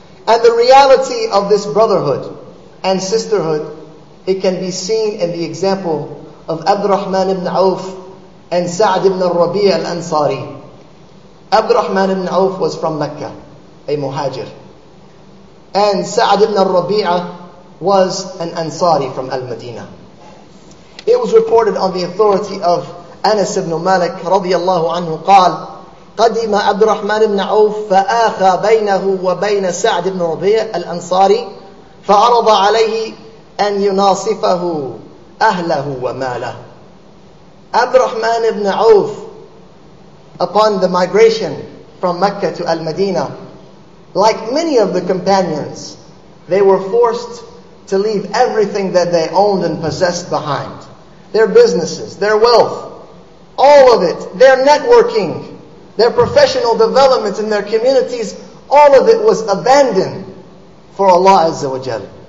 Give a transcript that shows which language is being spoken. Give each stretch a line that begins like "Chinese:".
English: And the reality of this brotherhood and sisterhood, it can be seen in the example of Abdurrahman ibn Auf and Sa'd ibn Rabi' al-Ansari. Abdurrahman ibn Auf was from Mecca, a muhajir. And Sa'd ibn Rabi' was an Ansari from Al-Madinah. It was reported on the authority of Anas ibn Malik radiyallahu anhu
Arabic: قال قدم عبد الرحمن بن عوف فآخى بينه وبين سعد بن ربيع الأنصاري فعرض عليه أن يناصفه أهله وماله.
English: Abd al-Rahman ibn Auf, upon the migration from Mecca to Al-Madinah, like many of the companions, they were forced to leave everything that they owned and possessed behind. Their businesses, their wealth, all of it, their networking, their professional development in their communities, all of it was abandoned for Allah Azza wa Jal.